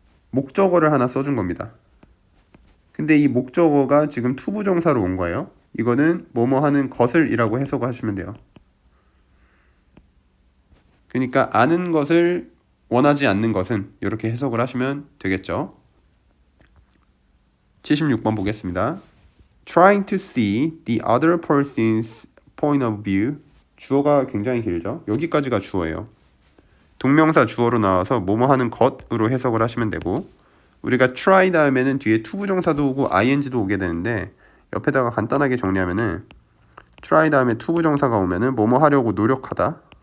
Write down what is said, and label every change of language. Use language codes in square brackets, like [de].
[ko] 목적어를 하나 써준 겁니다. 근데 이 목적어가 지금 투부정사로 온 거예요. 이거는 뭐뭐 하는 것을 이라고 해석하시면 돼요. 그러니까 아는 것을 원하지 않는 것은 이렇게 해석을 하시면 되겠죠. 76번 보겠습니다. [en] Trying to see the other person's point of view. [ko] 주어가 굉장히 길죠. 여기까지가 주어예요. 동명사 주어로 나와서 뭐뭐 하는 것으로 해석을 하시면 되고, 우리가 try 다음에는 뒤에 투부정사도 오고 ing도 오게 되는데, 옆에다가 간단하게 정리하면은 try 다음에 투부정사가 오면은 뭐뭐 하려고 노력하다,